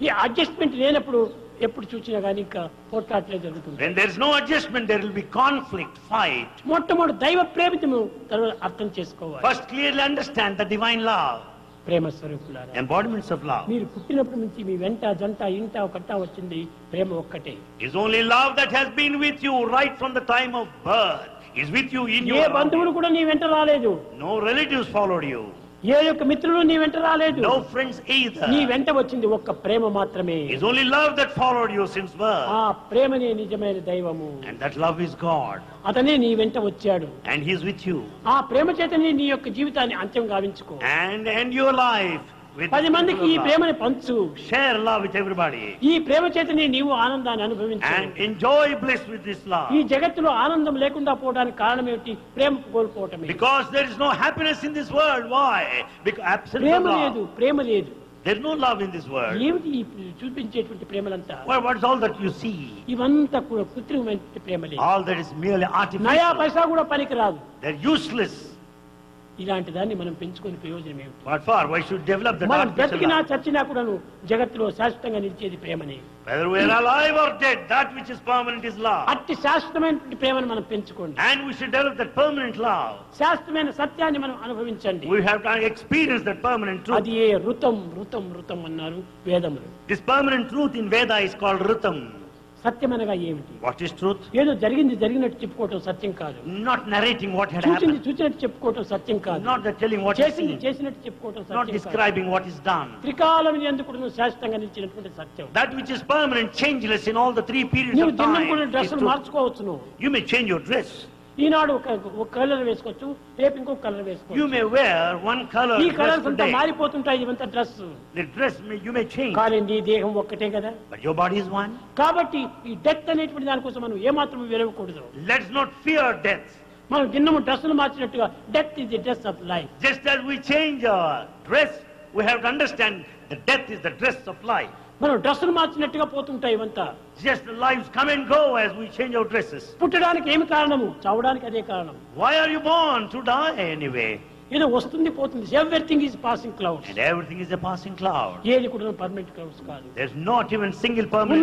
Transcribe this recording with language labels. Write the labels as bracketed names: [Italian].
[Telugu] ఈ అడ్జస్ట్మెంట్ లేనప్పుడు ఎప్పుడు చూసినా కానీ ఇంకా పోట్లాట్లే జరుగుతుంది. [English] When there is no adjustment, there will be conflict, fight. [Telugu] మొట్టమొదటి దైవ ప్రేమితము తర్వాత అర్థం చేసుకోవాలి. [English] First, clearly understand the divine love, [Telugu] ప్రేమ స్వరూపులారా, [English] embodiments of love. [Telugu] మీరు పుట్టినప్పటి నుంచి మీ వెంట జంట ఇంట ఒకట వచ్చింది ప్రేమ ఒక్కటే. [English] Is only love that has been with you right from the time of birth. Is with you in [Telugu] ఏ [English] your [Telugu] బంధువులు కూడా నీ వెంట రాలేదు. [English] No relatives followed you. [Telugu] ఏ యొక్క మిత్రులు నీ వెంట రాలేదు. [English] No friends either. [Telugu] నీ వెంట వచ్చింది ఒక్క ప్రేమ మాత్రమే. [English] It's only love that followed you since birth. [Telugu] ఆ ప్రేమనే నిజమైన దైవము. [English] And that love is God. [Telugu] అతనే నీ వెంట వచ్చాడు. [English] And He is with you. [Telugu] ఆ ప్రేమ చేతనే నీ యొక్క జీవితాన్ని అంత్యం గావించుకో. [English] And end your life with [Telugu] 10 మందికి ఈ [English] love. [Telugu] ప్రేమని పంచు. [English] Share love with everybody. [Telugu] ఈ ప్రేమ చేతనే నీవు ఆనందాన్ని అనుభవించు. [English] And enjoy bliss with this love. [Telugu] ఈ జగత్తులో ఆనందం లేకుండా పోవడానికి కారణం ఏమిటి? ప్రేమ కోల్పోవటమే. [English] Because there is no happiness in this world. Why? Because absence [Telugu] Prema [English] of [Telugu] లేదు, [English] love. [Telugu] ప్రేమ లేదు. [English] There is no love in this world. [Telugu] ఏమిటి ఈ చూపించేటువంటి ప్రేమలంతా? [English] What is all that you see? [Telugu] ఇవంతా కూడా కృత్రిమమైన ప్రేమలే. [English] All that is merely [Telugu] నయా [English] artificial. [Telugu] పైసా కూడా పనికిరాదు. [English] They're useless. [Telugu] ఇలాంటి దాన్ని మనం పెంచుకొని ప్రయోజనం ఏమిటి? [English] What for? Why should develop the [Telugu] మనం [English] artificial [Telugu] బ్రతికినా [English] love? [Telugu] చచ్చినా కూడాను జగత్తులో శాశ్వతంగా నిలిచేది ప్రేమని. [English] Whether we are alive or dead, that which is permanent is love. [Telugu] అట్టి శాశ్వతమైనటువంటి ప్రేమను మనం పెంచుకోండి. [English] And we should develop that permanent love. [Telugu] శాశ్వతమైన సత్యాన్ని మనం అనుభవించండి. [English] We have to experience that permanent truth. [Telugu] అది ఏ ఋతం ఋతం ఋతం అన్నారు వేదములు. [English] This permanent truth in Veda is called Ritam. [Telugu] సత్యం అనగా ఏమిటి? [English] What is truth? [Telugu] ఏదో జరిగింది జరిగినట్టు చెప్పుకోవటం సత్యం కాదు. [English] Not narrating what had [Telugu] చూసింది [English] happened. [Telugu] చూసినట్టు చెప్పుకోవటం సత్యం కాదు. [English] Not that telling what is [Telugu] చేసింది [English] seen. [Telugu] చేసినట్టు చెప్పుకోవటం [English] Not [Telugu] సత్యం కాదు. [English] describing what is done. [Telugu] త్రికాలం ఎందుకు శాశ్వతంగా నిలిచినటువంటి సత్యం. [English] That which is permanent, changeless in all the three periods [Telugu] నువ్వు [English] of [Telugu] దినం [English] time. [Telugu] కూడా [English] is [Telugu] డ్రెస్సులు [English] truth. [Telugu] మార్చుకోవచ్చు. నువ్వు [English] You may change your dress. [Telugu] ఈనాడు ఒక కలర్ వేసుకోవచ్చు, రేపు ఇంకో కలర్ [English] You [Telugu] వేసుకోవచ్చు. [English] may wear one color [Telugu] ఈ [English] dress [Telugu] కలర్స్ అంతా [English] today. [Telugu] మారిపోతుంటాయి. ఇవంతా dress. [English] The dress you may change. [Telugu] కానీ నీ దేహం ఒక్కటే కదా. [English] But your body is one. [Telugu] కాబట్టి ఈ డెత్ అనేటువంటి దానికోసం మనం ఏమాత్రం విరవకూడదు. [English] Let's not fear death. [Telugu] మనం దిన్నము డ్రెస్సులు మార్చినట్టుగా [English] Death is the dress of life. Just as we change our dress, we have to understand that death is the dress of life. [Telugu] మనం డ్రెస్సులు మార్చినట్టుగా పోతుంటాయి ఇవంతా. [English] Just the lives come and go as we change our dresses. [Telugu] పుట్టడానికి ఏమి కారణము? చావడానికి అదే కారణం. [English] Why are you born? To die anyway. [Telugu] ఏదో వస్తుంది పోతుంది. [English] Everything is passing clouds. And everything is a passing cloud. [Telugu] ఏది కూడా పర్మనెంట్ క్లౌడ్స్ కాదు. [English] There's not even single permanent